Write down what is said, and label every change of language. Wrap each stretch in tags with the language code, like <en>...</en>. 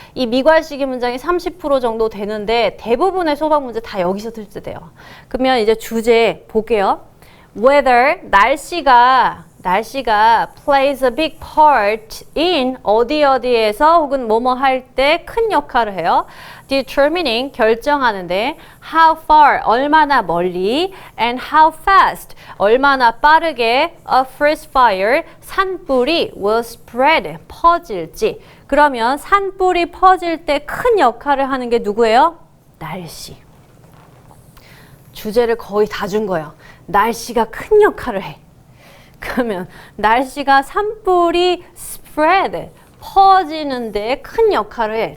<ko>이 미갈식인 문장이 30% 정도 되는데 대부분의 소방 문제 다 여기서 출제돼요. 그러면 이제 주제 볼게요. Whether 날씨가</ko> <en>plays a big part in</en> <ko>어디에서 혹은 뭐뭐 할 때 큰 역할을 해요.</ko> <en>Determining 결정하는데 how far</en> <ko>얼마나 멀리</ko> <en>and how fast</en> <ko>얼마나 빠르게</ko> <en>a forest fire 산불이 will spread 퍼질지.</en> <ko>그러면 산불이 퍼질 때 큰 역할을 하는 게 누구예요? 날씨. 주제를 거의 다 준 거예요. 날씨가 큰 역할을 해. 그러면 날씨가 산불이 spread, 퍼지는 데 큰 역할을 해.</ko>